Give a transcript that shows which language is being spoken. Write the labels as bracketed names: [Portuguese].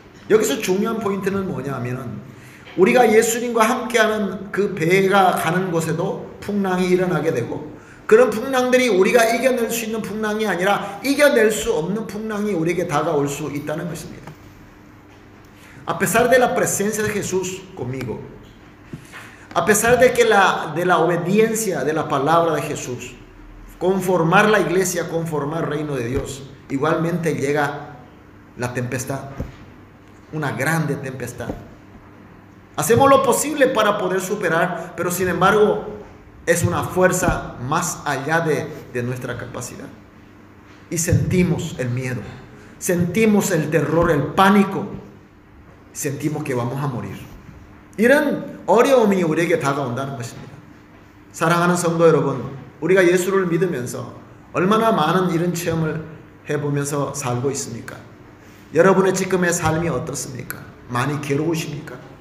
[Korean] 여기서 중요한 포인트는 뭐냐 하면은 우리가 예수님과 함께하는 그 배가 가는 곳에도 풍랑이 일어나게 되고 그런 풍랑들이 우리가 이겨낼 수 있는 풍랑이 아니라 이겨낼 수 없는 풍랑이 우리에게 다가올 수 있다는 것입니다. [Spanish] A pesar de la presencia de Jesús conmigo, a pesar de que de la obediencia de la palabra de Jesús, conformar la iglesia, conformar el reino de Dios, igualmente llega la tempestad, una grande tempestad. Hacemos lo posible para poder superar, pero sin embargo es una fuerza más allá de nuestra capacidad. y sentimos el miedo, sentimos el terror, el pánico, sentimos que vamos a morir. [Korean] 이런 어려움이 우리에게 다가온다는 것입니다. 사랑하는 성도 여러분, 우리가 예수를 믿으면서 얼마나 많은 이런 체험을 해보면서 살고 있습니까? 여러분의 지금의 삶이 어떻습니까? 많이 괴로우십니까?